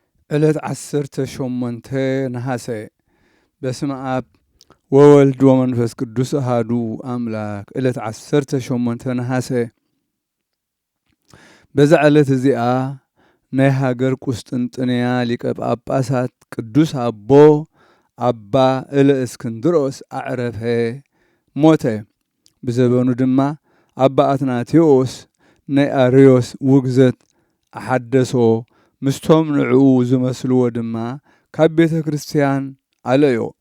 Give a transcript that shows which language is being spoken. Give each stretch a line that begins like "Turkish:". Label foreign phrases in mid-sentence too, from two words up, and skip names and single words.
Geez: ዕለት 18 ነሐሴ በስመ አብ ወወልድ ወመንፈስ ቅዱስ አሐዱ አምላክ። ዕለት 18 ነሐሴ
Tigrinya: በዛ ዕለት እዚኣ ናይ ሃገር ቁስጥንጥንያ ሊቀ ጳጳሳት ቅዱስ አቦ አባ እለእስክንድሮስ አዕረፈ ሞተ። ብዘበኑ ድማ አባ አትናቴዎስ ናይ አርዮስ ውግዘት አሐደሶ ምስቶም ንዕኡ ዝመስልዎ ድማ ካብ ቤተ ክርስቲያን አለዮ።